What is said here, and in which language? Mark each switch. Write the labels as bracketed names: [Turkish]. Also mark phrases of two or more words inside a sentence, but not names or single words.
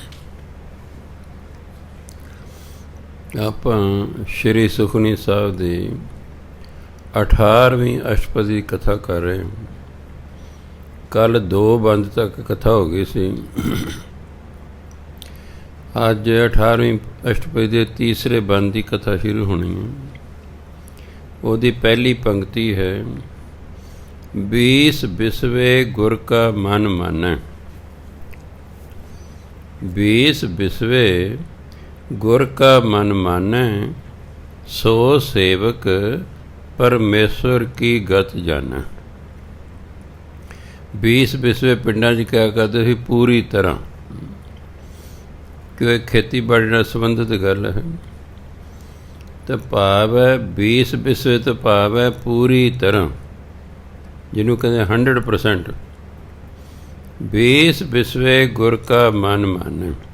[Punjabi] ਆਪਾਂ ਸ਼੍ਰੀ ਸੁਖਮਨੀ ਸਾਹਿਬ ਦੀ 18ਵੀਂ ਅਸ਼ਟਪਦੀ ਕਥਾ ਕਰ ਰਹੇ ਹਾਂ। ਕੱਲ੍ਹ 2 ਬੰਦ ਤੱਕ ਕਥਾ ਹੋ ਗਈ ਸੀ। ਅੱਜ 18ਵੀਂ ਅਸ਼ਟਪਦੀ ਦੇ ਤੀਸਰੇ ਬੰਦ ਦੀ ਕਥਾ ਸ਼ੁਰੂ ਹੋਣੀ ਹੈ। ਉਹਦੀ ਪਹਿਲੀ ਪੰਕਤੀ ਹੈ, 20 ਬਿਸਵੇ ਗੁਰ ਕਾ ਮਨ ਮਾਨੈ। 20 ਬਿਸਵੇ ਗੁਰ ਕਾ ਮਨ ਮਾਨੈ, ਸੋ ਸੇਵਕ ਪਰਮੇਸ਼ਵਰ ਕੀ ਗਤ ਜਾਨੈ। 20 ਬਿਸਵੇ ਪਿੰਡਾਂ 'ਚ ਕਿਹਾ ਕਰਦੇ ਸੀ ਪੂਰੀ ਤਰ੍ਹਾਂ, ਕਿ ਇਹ ਖੇਤੀਬਾੜੀ ਨਾਲ ਸੰਬੰਧਿਤ ਗੱਲ ਹੈ। ਤਾਂ ਭਾਵ ਹੈ 20 ਬਿਸਵੇ ਤੋਂ ਭਾਵ ਹੈ ਪੂਰੀ ਤਰ੍ਹਾਂ, ਜਿਹਨੂੰ ਕਹਿੰਦੇ 100%। 20 ਬਿਸਵੇ ਗੁਰ ਕਾ ਮਨ ਮਾਨੈ।